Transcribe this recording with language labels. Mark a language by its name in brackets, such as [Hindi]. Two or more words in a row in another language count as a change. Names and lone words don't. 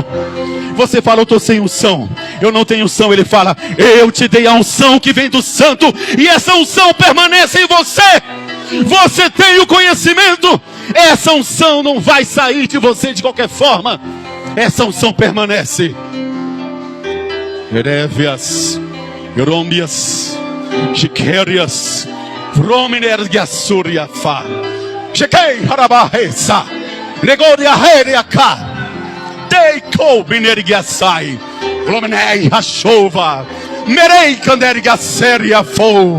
[Portuguese] Você fala: eu estou sem unção, eu não tenho unção. Ele fala: eu te dei a unção que vem do Santo, e essa unção permanece em você. Você tem o conhecimento. Essa unção não vai sair de você de qualquer forma. Essa unção permanece. Erevias, Rombias, Chiquerias, Vrominergiasuriafa, Chequei Harabahesa, Gregoria Heriaka, Deiko Binergiasai, Rominei Hashova, Merei Kandergiaseria Fo.